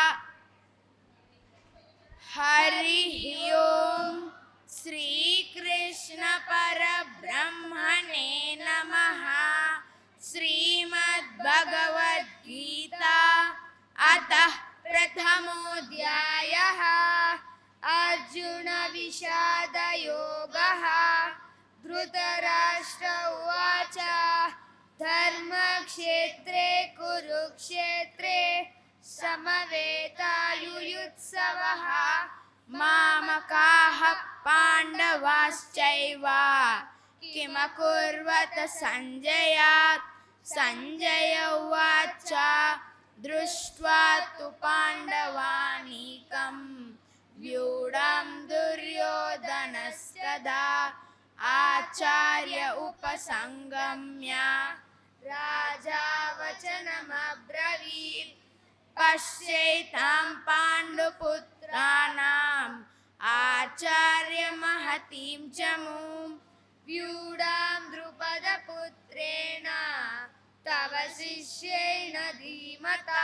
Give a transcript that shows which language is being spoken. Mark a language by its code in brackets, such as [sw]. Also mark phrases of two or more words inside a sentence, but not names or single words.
[sa] హరి ఓం శ్రీకృష్ణ పరబ్రహ్మణే నమః. శ్రీమద్భగవద్గీత అతః ప్రథమోऽధ్యాయః. అర్జున విషాద యోగః. ధృతరాష్ట్ర ఉవాచ ధర్మక్షేత్రే కురుక్షేత్రే సమవేతాయుయుత్సవః. మామకాః పాండవాశ్చైవ కిమకుర్వత సంజయ. సంజయ ఉవాచ దృష్ట్వా తు పాండవానీకం వ్యూఢం దుర్యోధనస్తదా ఆచార్య ఉపసంగమ్య రాజా వచనమబ్రవీత్. పశ్యైతాం పాండుపుత్రాణాం ఆచార్య మహతీం చమూం వ్యూఢాం ద్రుపదపుత్రేణ తవ శిష్యేణ ధీమతా.